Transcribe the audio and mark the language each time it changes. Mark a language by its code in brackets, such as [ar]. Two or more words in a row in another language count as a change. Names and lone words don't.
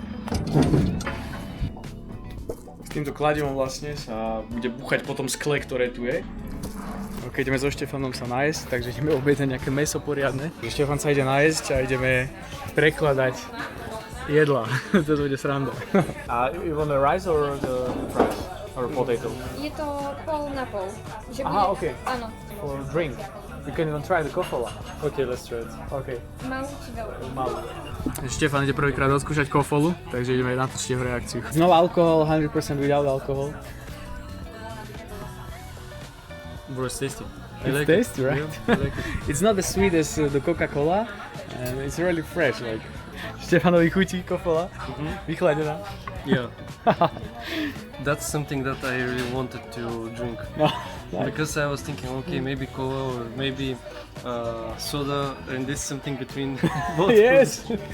[sk] S týmto kladivom vlastne sa bude búchať po tom skle, ktoré tu je. Keď ideme so Štefanom sa nájsť, takže ideme objednať nejaké mäso poriadne. Štefan sa ide nájsť a ideme prekladať jedla. Toto bude sranda. [en] You want the rice or the fries? Or potato? [sk] Je to pol na pol. Že Aha, bude, okay. Áno. [en] For drink. You can even try the kofola. Okay, let's try it. Okay. [sk] Malú či veľkú? Malú. Štefan ide prvýkrát odskúšať kofolu, takže ideme natočiť jeho reakciu. [en] No alcohol, 100% without alcohol. Bro, it's tasty. It's tasty, right? Yeah, I like it. It's not as sweet as the Coca-Cola, and it's really fresh. [sk] Like Štefanovi chutí kofola, vychladená. [en] Yeah. That's something that I really wanted to drink. No, like, Because I was thinking, okay, maybe cola or maybe soda, and this something between both. yes.